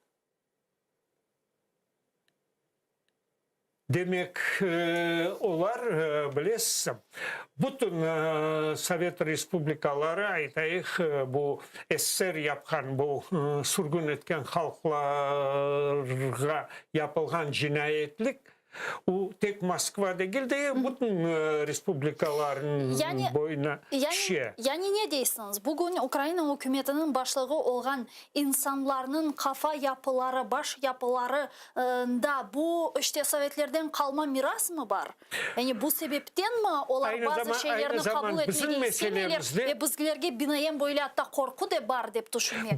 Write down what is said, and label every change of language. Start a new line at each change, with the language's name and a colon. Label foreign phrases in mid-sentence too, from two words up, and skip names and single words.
Crimean Tatar: Demek olar bilesiz bütün Sovet Respublikaları aytayıq bu SSR yapkan bu sürgün etken halklarga yapılgan cinayetlik o tek Moskva değil de bütün respublikaların boyuna şey. Yani ne deysiniz?
Turkish: Bugün Ukrayna hükümetinin başlığı olan insanların kafa yapıları, baş yapıları da bu işte Sovetlerden kalma miras mı var?
Crimean Tatar: Yani bu sebepten mi olar bazı şeylerini kabul etmeyi istemiyorlar ve bizlerge binayen böyle hatta korku da var deyip düşünmek.